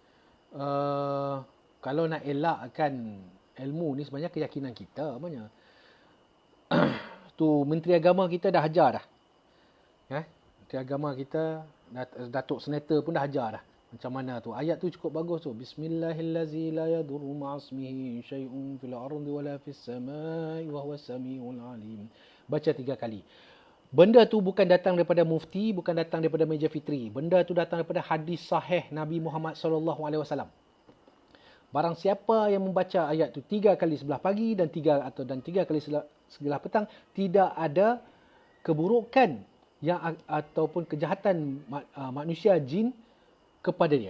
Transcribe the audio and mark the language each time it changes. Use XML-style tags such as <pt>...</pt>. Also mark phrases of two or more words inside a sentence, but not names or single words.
<ms>Kalau nak elakkan ilmu ni sebenarnya keyakinan kita. Tu Menteri Agama kita dah ajar dah. Menteri Agama kita, Datuk Senator pun dah ajar dah. Macam mana tu. Ayat tu cukup bagus tu.</ms> <ar>بسم الله الرحمن الرحيم لا يضر مع اسمه شيء في الأرض ولا في السماء وهو السميع العليم.</ar> <ms>Baca 3 kali. Benda tu bukan datang daripada mufti, bukan datang daripada meja fitri. Benda tu datang daripada hadis sahih Nabi Muhammad SAW. Barang siapa yang membaca ayat tu 3 kali sebelah pagi dan 3 kali sebelah petang, tidak ada keburukan yang ataupun kejahatan manusia jin kepada dia.</ms>